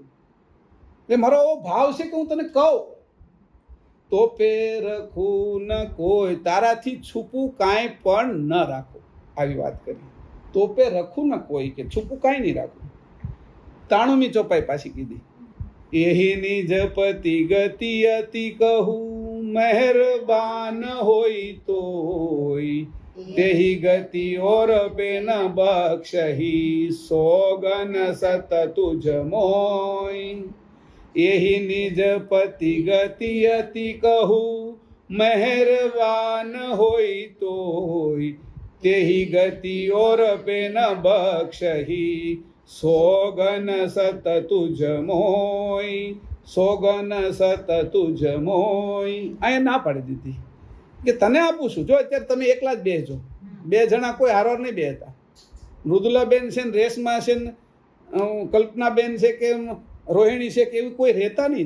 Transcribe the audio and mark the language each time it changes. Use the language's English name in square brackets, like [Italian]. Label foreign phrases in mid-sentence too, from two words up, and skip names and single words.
[Gujarati] એટલે મારો એવો ભાવ છે કે હું તને કહું. [Braj] तो पे रखुं न कोई, [Gujarati] તારાથી છૂપું કાંઈ પણ ન રાખું. આવી વાત કરી. [Braj] तो पे रखुं न कोई [Gujarati] કે છૂપું કાંઈ નહીં રાખું. 93મી ચોપાઈ પાછી કીધી. [Braj] यही निज पति गति अति कहूँ, मेहरबान होई तोय, तेहि गति और पे न बख्शही, सोगन सत तुझ मोय. यही निज पति गति अति कहूँ, मेहरबान होई तोय, तेहि गति और पे न बख्शही, सोगन सत तुझ मोय, सोगन सत तुज मोय. [Gujarati] અહીંયા ના પાડી દીધી કે તને આપું છું. જો અત્યારે તમે એકલા જ બેસજો, 2 જણા કોઈ હારવાર નહીં બેસતા. મૃદુલાબેન છે ને, રેશમા છે ને, કલ્પનાબેન છે કે રોહિણી છે કે એવી કોઈ રહેતા નહીં.